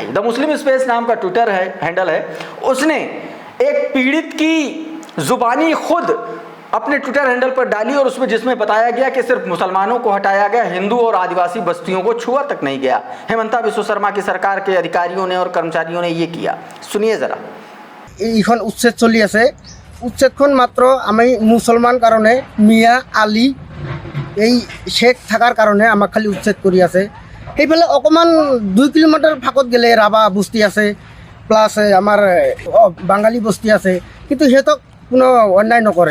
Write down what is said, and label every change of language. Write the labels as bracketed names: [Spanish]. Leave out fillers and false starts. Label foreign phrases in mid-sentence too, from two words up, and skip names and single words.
[Hindi] द मुस्लिम स्पेस नाम का [English] Twitter handle [Hindi] है, उसने एक पीड़ित की जुबानी खुद अपने [English] Twitter handle [Hindi] पर डाली और उसमें जिसमें बताया गया कि सिर्फ मुसलमानों को हटाया गया, हिंदू और आदिवासी बस्तियों को छुआ तक नहीं गया। हेमंता बिस्व शर्मा की सरकार के अधिकारियों ने और कर्मचारियों ने ये किया। सुनिए जरा। [Assamese] এইখন উচ্ছেদ চলি আছে। উচ্ছেদখন মাত্ৰ আমি মুছলমান কাৰণে মিয়া আলী এই শেখ থাকাৰ কাৰণে আমাক খালি উচ্ছেদ কৰি আছে। সেইফালে অকণমান 2 কিলোমিটাৰ ফাকত গেলে ৰাভা বস্তি আছে, প্লাছ আমাৰ বাঙালী বস্তি আছে, কিন্তু সিহঁতক কোনো অন্যায় নকৰে।